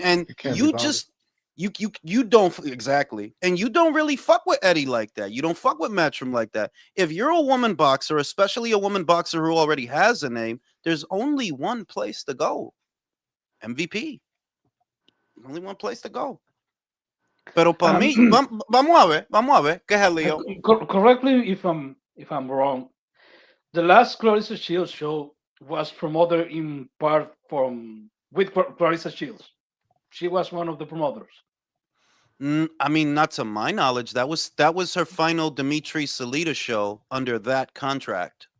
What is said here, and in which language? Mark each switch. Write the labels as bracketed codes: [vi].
[en] You can't be you bothered. just you don't exactly, and you don't really fuck with Eddie like that. You don't fuck with Matchroom like that. If you're a woman boxer, especially a woman boxer who already has a name, there's only one place to go. MVP. Only one place to go. [es] Pero para Um, mí, vamos a ver, ¿qué es el lío? [en] correct me if I'm wrong. The last Clarissa Shields show was promoted in part from with Clarissa Shields. She was one of the promoters. I mean, not to my knowledge. That was her final Dimitri Salita show under that contract.